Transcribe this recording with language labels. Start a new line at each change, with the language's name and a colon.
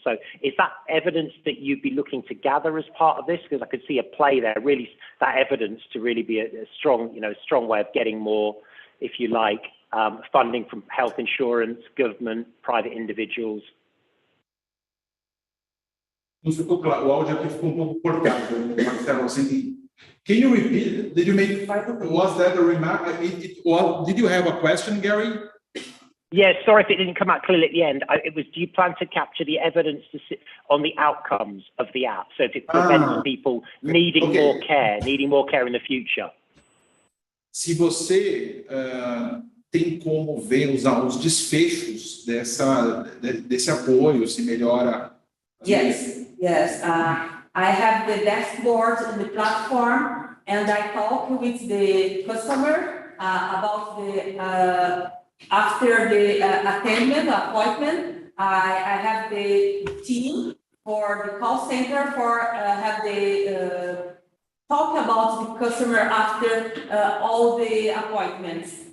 English: So is that evidence that you'd be looking to gather as part of this? Because I could see a play there, really, that evidence to really be a strong, you know, strong way of getting more, if you like, funding from health insurance, government, private individuals.
Portuguese: Não ficou claro, o áudio aqui ficou pouco cortado, Marcelo, assim.
English: Can you repeat? Did you make? Was that a remark? Did you have a question, Gary? Yeah, sorry if it didn't come out clearly at the end. It was, do you plan to capture the evidence on the outcomes of the app? So if it prevents people needing more care in the future.
Portuguese: Se você tem como ver os desfechos desse apoio, se melhora.
English: Yes. I have the dashboard in the platform, and I talk with the customer about the after the appointment. I have the team for the call center for have the talk about the customer after all the appointments.